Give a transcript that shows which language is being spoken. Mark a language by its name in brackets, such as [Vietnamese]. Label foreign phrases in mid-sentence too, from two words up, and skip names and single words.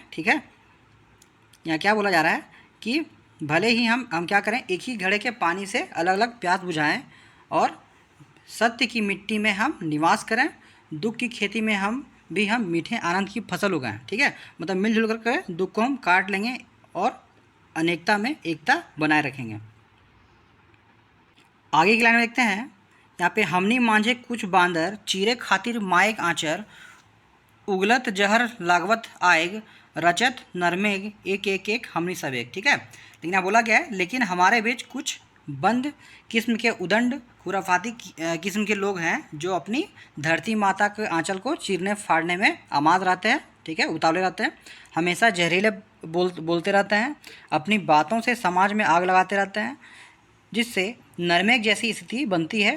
[Hindi] ठीक है, यहाँ क्या बोला जा रहा है कि भले ही हम क्या करें, एक ही घड़े के पानी से अलग अलग प्यास बुझाएं और सत्य की मिट्टी में हम निवास करें, दुख की खेती में हम मीठे आनंद की फसल उगाएं। ठीक है, मतलब मिलजुल कर दुख को हम काट लेंगे और अनेकता में एकता बनाए रखेंगे। [Sadri] आगे की लाइन में देखते हैं, यहाँ पे हमनी मांझे कुछ बांदर, चीरे खातिर माएक आंचर, उगलत जहर लागवत आएग, रचत नरमेग एक एक एक, हमनी सब एक। [Hindi] ठीक है, लेकिन यहाँ बोला गया है लेकिन हमारे बीच कुछ बंद किस्म के उदंड खुराफाती किस्म के लोग हैं जो अपनी धरती माता के आंचल को चीरने फाड़ने में आमाद रहते हैं। ठीक है, उतावले रहते हैं, हमेशा जहरीले बोलते रहते हैं, अपनी बातों से समाज में आग लगाते रहते हैं, जिससे नरमेग जैसी स्थिति बनती है।